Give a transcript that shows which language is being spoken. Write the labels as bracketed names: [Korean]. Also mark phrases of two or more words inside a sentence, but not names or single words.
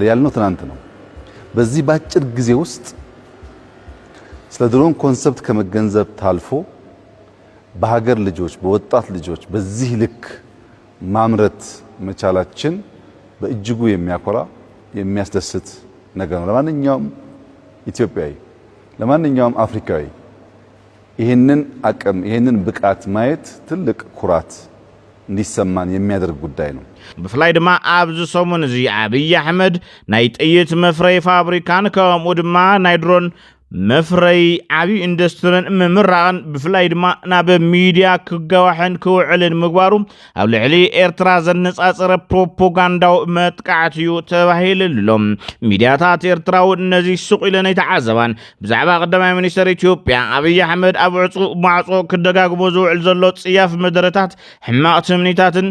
[Amharic] ያልነው ትናንት ነው። በዚህ ባጭር ጊዜ ውስጥ ስለ [English] drone concept [Amharic] ከመገንዘብ ታልፎ በሀገር ልጆች በወጣት ልጆች በዚህ ልክ ማምረት መቻላችን በእጅጉ የሚያኮራ የሚያስደስት ነገር ነው። ለማንኛውም ኢትዮጵያዊ ለማንኛውም አፍሪካዊ ይሄንን አቅም ይሄንን ብቃት ማየት ትልቅ ኩራት እንዲሰማን የሚያደርግ ጉዳይ ነው። [Tigrinya] ብፍላይ ድማ ኣብዚ ሰሙን እዚ አብይ አሕመድ ናይ ጥይት መፍረይ ፋብሪካን ከምኡ ድማ ናይ ድሮን መፍረይ ዓቢ ኢንዱስትሪን ምምራቕን ብፍላይ ድማ ናብ ሚድያ ክገዋሕን ክውዕልን ምግባሩ ኣብ ልዕሊ ኤርትራ ዘነጻጽረ ፕሮፓጋንዳው መጥቃዕት እዩ ተባሂሉሎም ሚድያታት ኤርትራው ነዚ ሱቕ ኢለን ይተዓዘባን ብዛዕባ ቀዳማይ ሚኒስትር ኢትዮጵያ አብይ አሕመድ ኣብ ዕፁ ማዕጾ ክደጋግሞ ዝውዕል ዘሎ ጽያፍ መደረታት ሕማቕ ትምኒታትን